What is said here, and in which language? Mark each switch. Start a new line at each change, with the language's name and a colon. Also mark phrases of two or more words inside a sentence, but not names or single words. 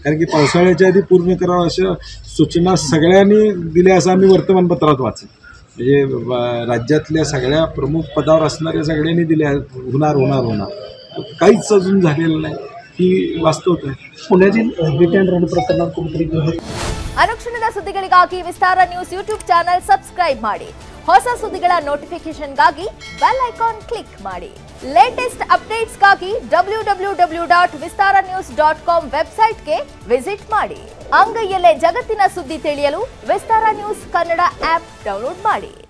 Marathi: कारण की पावसाळ्याच्या आधी पूर्ण करावं अशा सूचना सगळ्यांनी दिल्या असं आम्ही वर्तमानपत्रात वाचलं. म्हणजे राज्यातल्या सगळ्या प्रमुख पदावर असणाऱ्या सगळ्यांनी दिल्या होणार काहीच अजून झालेलं नाही ही वास्तवता आहे. पुण्यातील रिटर्न रन प्रकरणात कुठेतरी
Kannada: ಅನುಕ್ಷಣದ ಸುದ್ದಿಗಳಿಗಾಗಿ ವಿಸ್ತಾರ ನ್ಯೂಸ್ ಯೂಟ್ಯೂಬ್
English: channel subscribe
Kannada: ಮಾಡಿ. ಹೊಸ ಸುದ್ದಿಗಳ ನೋಟಿಫಿಕೇಶನ್ಗಾಗಿ
English: bell icon click
Kannada: ಮಾಡಿ. ಲೇಟೆಸ್ಟ್ ಅಪ್ಡೇಟ್ಸ್ಗಾಗಿ www.vistaranews.com ವೆಬ್ಸೈಟ್ಗೆ ವಿಸಿಟ್ ಮಾಡಿ. ಅಂಗೈಯಲ್ಲೇ ಜಗತ್ತಿನ ಸುದ್ದಿ ತಿಳಿಯಲು ವಿಸ್ತಾರ ನ್ಯೂಸ್ ಕನ್ನಡ
English: app download
Kannada: ಮಾಡಿ.